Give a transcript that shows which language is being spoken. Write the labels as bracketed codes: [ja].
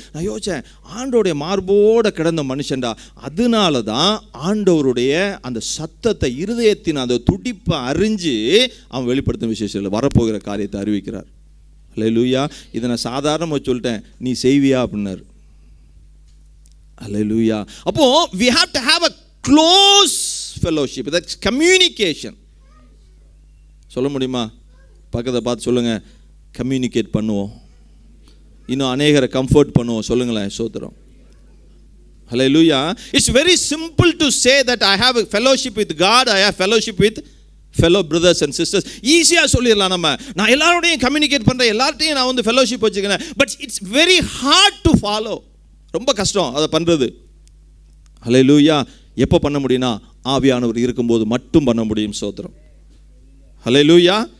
[ta] நான் யோசித்தேன், ஆண்டவருடைய மார்போடு கிடந்த மனுஷன்டா. அதனால தான் ஆண்டவருடைய அந்த சத்தத்தை, இருதயத்தின் அந்த துடிப்பை அறிஞ்சு அவன் வெளிப்படுத்தும் விசேஷத்தில் வரப்போகிற காரியத்தை அறிவிக்கிறார். அல்லேலூயா. இதை நான் சாதாரணமாக சொல்லிட்டேன், நீ செய்வியா அப்படின்னாரு. அல்லேலூயா. அப்போ [en] we have to have a close fellowship, that's communication. [ta] சொல்ல முடியுமா? பக்கத்தை பார்த்து சொல்லுங்க, கம்யூனிகேட் பண்ணுவோம், இன்னும் அநேகரை கம்ஃபர்ட் பண்ணுவோம். சொல்லுங்களேன். சோத்திரம். ஹல்லேலூயா. [en] It's very simple to say that I have a fellowship with God, I have fellowship with fellow brothers and sisters. [ta] ஈஸியாக சொல்லிடலாம் நம்ம, நான் எல்லாரோடையும் கம்யூனிகேட் பண்ணுறேன், எல்லார்ட்டையும் நான் வந்து ஃபெலோஷிப் வச்சுக்கிறேன். [en] But it's very hard to follow. [ta] ரொம்ப கஷ்டம் அதை பண்ணுறது. ஹல்லேலூயா. எப்போ பண்ண முடியும்னா ஆவியானவர் இருக்கும்போது மட்டும் பண்ண முடியும். சோத்திரம். ஹல்லேலூயா.